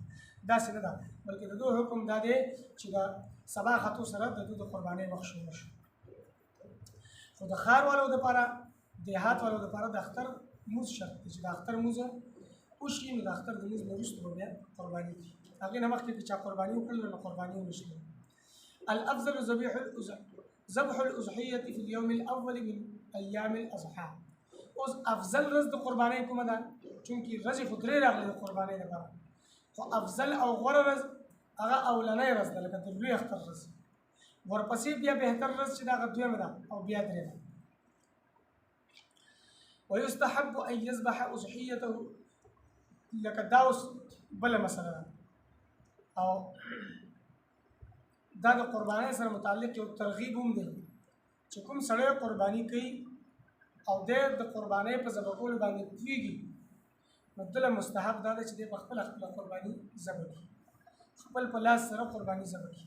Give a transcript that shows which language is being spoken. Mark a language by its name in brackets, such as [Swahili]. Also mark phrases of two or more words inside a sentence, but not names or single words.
[Pashto] داسې نه ده، بلکې د دوی حکم دا دی چې د سبا ختو سره د دوی د قربانۍ وخت شروع شو. خو د ښار والو دپاره دیهات والو دپاره د اختر لمونځ شرط دی چې د اختر لمونځ وشي نو د اختر د لمونځ نه وروسته به بیا قرباني کړي. هغې نه مخکې که چا قرباني وکړل نو قرباني ونشي. [Arabic] الافضل ذبح الاضحیة في اليوم الاول من ایام الاضحى. [Pashto] اوس افضل ورځ د قربانۍ کومه ده؟ چونکې ورځې خو 3 راغلي د قربانۍ دپاره، خو افضل او غوره ورځ هغه اولنۍ ورځ ده لکه د لوی اختر ورځ، ورپسې بیا بهتر ورځ چې د هغه دویمه ده او بیا درېمه. [Arabic] ويستحب ان يذبح اضحيته [Pashto] لکه دا اوس بله مسله ده او دا د قربانۍ سره متعلق یو ترغیب هم دی چې کوم سړی قرباني کوي او د قربانۍ په ذبح کولو باندې پوهېږي نو دله مستحب دا ده چې دی په خپله قرباني ذبح کړي، خپل په لاس سره قرباني ذبح کړي.